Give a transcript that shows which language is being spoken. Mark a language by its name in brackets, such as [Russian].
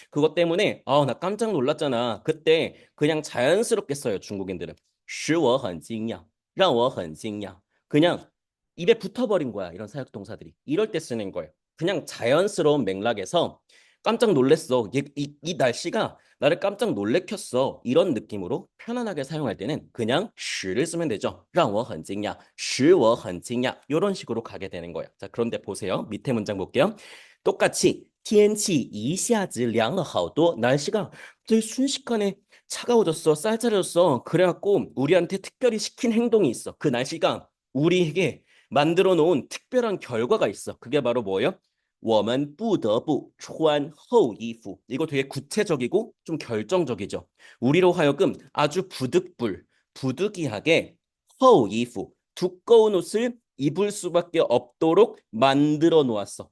[Korean] 그것 때문에 나 깜짝 놀랐잖아. 그때 그냥 자연스럽게 써요. 중국인들은 [Chinese] 使我很惊讶,让我很惊讶. [Korean] 그냥 입에 붙어버린 거야. 이런 사역동사들이. 이럴 때 쓰는 거예요. 그냥 자연스러운 맥락에서 깜짝 놀랬어. 이 날씨가 나를 깜짝 놀래켰어. 이런 느낌으로 편안하게 사용할 때는 그냥 使를 쓰면 되죠. [Chinese] 让我很惊讶,使我很惊讶. [Korean] 이런 식으로 가게 되는 거예요. 자, 그런데 보세요. 밑에 문장 볼게요. [Chinese] 똑같이 天气一下子凉了好多. [Korean] 날씨가 되게 순식간에 차가워졌어. 쌀쌀해졌어. 그래갖고 우리한테 특별히 시킨 행동이 있어. 그 날씨가 우리에게 만들어 놓은 특별한 결과가 있어. 그게 바로 뭐예요? [Chinese] 我们不得不穿厚衣服. [Korean] 이거 되게 구체적이고 좀 결정적이죠. 우리로 하여금 아주 부득이하게 [Chinese] 厚衣服, [Korean] 두꺼운 옷을 입을 수밖에 없도록 만들어 놓았어.